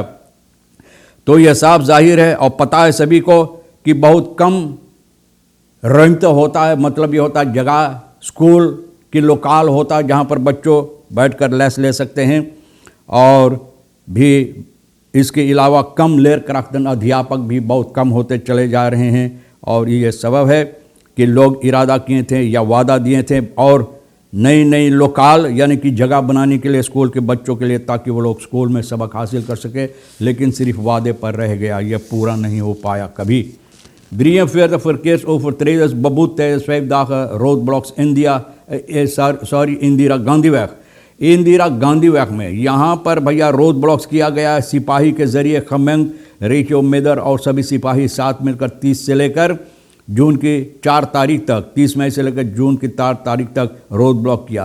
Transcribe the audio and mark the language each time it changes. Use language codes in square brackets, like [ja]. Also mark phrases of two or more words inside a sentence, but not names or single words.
[hns] तो यह साफ जाहिर है और पता है सभी को कि बहुत कम रेंट होता है, मतलब ये होता है जगह स्कूल की लोकाल होता है जहाँ पर बच्चों बैठकर लेस ले सकते हैं, और भी इसके अलावा कम लेर क्राफ्टन अध्यापक भी बहुत कम होते चले जा रहे हैं। और ये सबब है कि लोग इरादा किए थे या वादा दिए थे और नई लोकाल यानी कि जगह बनाने के लिए स्कूल के बच्चों के लिए, ताकि वो लोग स्कूल में सबक हासिल कर सके, लेकिन सिर्फ वादे पर रह गया, यह पूरा नहीं हो पाया कभी। [nl] Drieën verder verkeersovertreders beboet tijdens 5 dagen roadblocks इंदिरा गांधीweg। [hns] इंदिरा गांधीweg में यहाँ पर भैया रोड ब्लॉक्स किया गया है सिपाही के जरिए। खमेंग, रेचो मेदर और सभी सिपाही साथ मिलकर 30 से लेकर जून की 4 तारीख तक, 30 मई से लेकर जून की 4 तारीख तक रोड ब्लॉक किया।